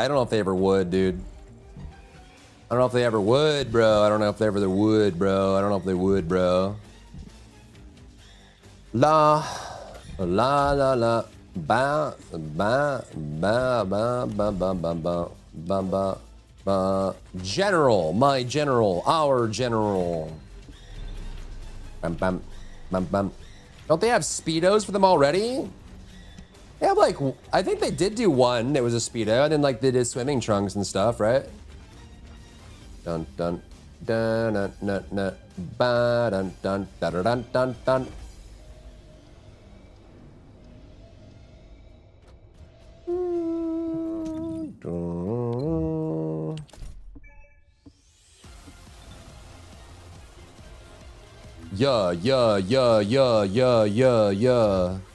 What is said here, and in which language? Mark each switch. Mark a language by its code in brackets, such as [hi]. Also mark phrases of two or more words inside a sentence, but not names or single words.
[en] I don't know if they ever would, dude. I don't know if they ever would, bro. I don't know if they ever would, bro. I don't know if they would, bro. La. Ba. General, my general, our general. Bam, bam, bam, bam. Don't they have Speedos for them already? They have like, I think they did do one. It was a Speedo, and then like they did swimming trunks and stuff, right? Dun dun dun dun dun dun ba dun dun dun dun dun dun. Yeah, yeah, yeah, yeah, yeah, yeah, yeah.